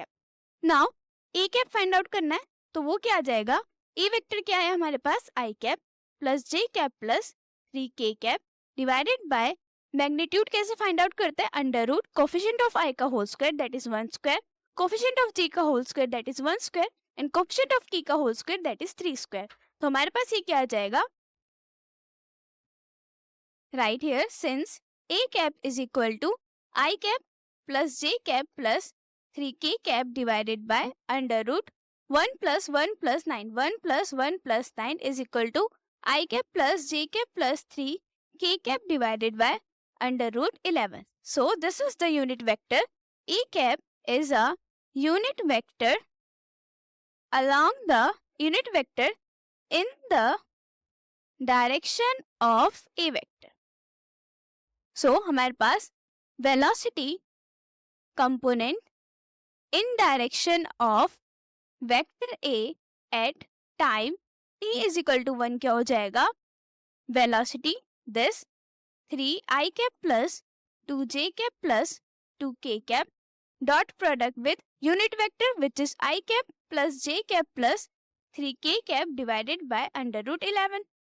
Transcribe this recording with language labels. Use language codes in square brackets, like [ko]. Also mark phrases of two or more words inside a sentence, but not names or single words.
[en] now a cap find out [hi] करना है, तो वो क्या आ जाएगा, [en] a vector [hi] क्या है हमारे पास, [en] i cap plus j cap plus 3k cap divided by magnitude. कैसे find out [hi] करते हैं, [en] under root coefficient of i का whole square that is 1 square, coefficient of j का whole square that is 1 square, and coefficient of k का whole square that is 3 square। [hi] तो हमारे पास ये क्या आ जाएगा, [en] right here since a cap is equal to I cap plus j cap plus 3k cap divided by under root 1 plus 1 plus 9, 1 plus 1 plus 9 is equal to I cap plus j cap plus 3k cap divided by under root 11. So this is the unit vector. A cap is a unit vector along the unit vector in the direction of a vector. सो [hi] हमारे पास [en] velocity component in direction of vector a at time t is equal to 1 [hi] क्या हो जाएगा, [en] velocity this 3i cap plus 2j cap plus 2k cap dot product with unit vector which is i cap plus j cap plus 3k cap divided by under root 11